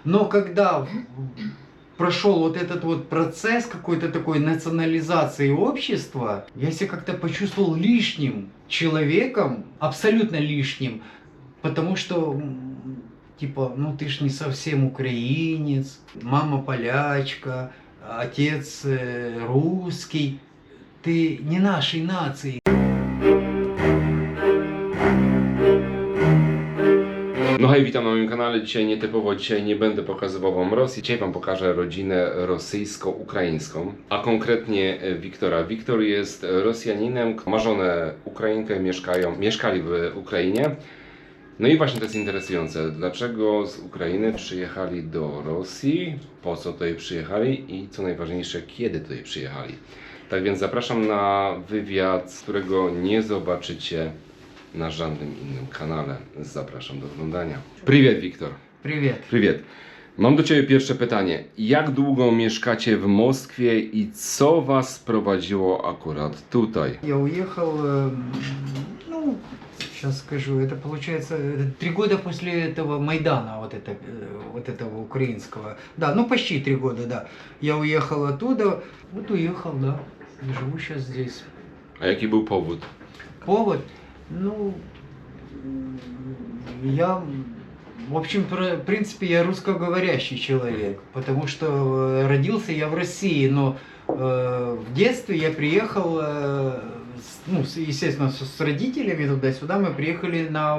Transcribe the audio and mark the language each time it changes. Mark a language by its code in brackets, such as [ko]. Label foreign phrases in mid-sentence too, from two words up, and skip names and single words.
[ru] Но когда прошел вот этот вот процесс какой-то такой национализации общества, я себя как-то почувствовал лишним человеком, абсолютно лишним, потому что, типа, ну ты ж не совсем украинец, мама полячка, отец русский, ты не нашей нации. [pl] No hej, witam na moim kanale. Dzisiaj nie będę pokazywał wam Rosji. Dzisiaj wam pokażę rodzinę rosyjsko-ukraińską, a konkretnie Wiktora. Wiktor jest Rosjaninem, ma żonę Ukrainkę, mieszkali w Ukrainie. No i właśnie to jest interesujące, dlaczego z Ukrainy przyjechali do Rosji, po co tutaj przyjechali i co najważniejsze, kiedy tutaj przyjechali. Tak więc zapraszam na wywiad, z którego nie zobaczycie na żadnym innym kanale. Zapraszam do oglądania. [ru] Привет, Wiktor. Привет. Привет. [pl] Mam do Ciebie pierwsze pytanie. Jak długo mieszkacie w Moskwie i co Was sprowadziło akurat tutaj? [ru] Я уехал, ну, сейчас скажу, это получается 3 года после этого Майдана, вот этого украинского. Да, ну почти 3 года, да. Я уехал оттуда, вот уехал, да. Живу сейчас здесь. [pl] A jaki był powód? [ru] Повод, ну, я, в общем, в принципе, я русскоговорящий человек, потому что родился я в России, но в детстве я приехал, ну, естественно, с родителями туда-сюда, мы приехали на